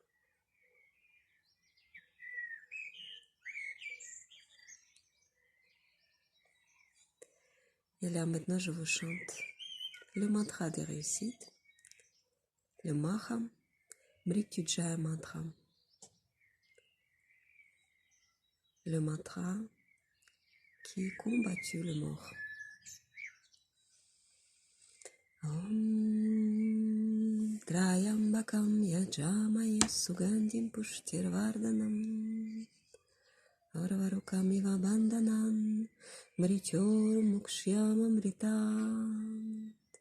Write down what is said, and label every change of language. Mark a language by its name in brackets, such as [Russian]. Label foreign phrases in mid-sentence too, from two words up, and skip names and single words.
[French] Et là maintenant je vous chante le mantra de réussite, le Maha Mrityunjaya mantra. Le mantra qui combattu le mort. [Sanskrit] ओम् त्रयम्बकम् यजमय सुगन्धिम् पुष्टिवर्धनम् अर्वारुकमिव बन्धनम् मृत्योर् मुक्षियमामृतम्.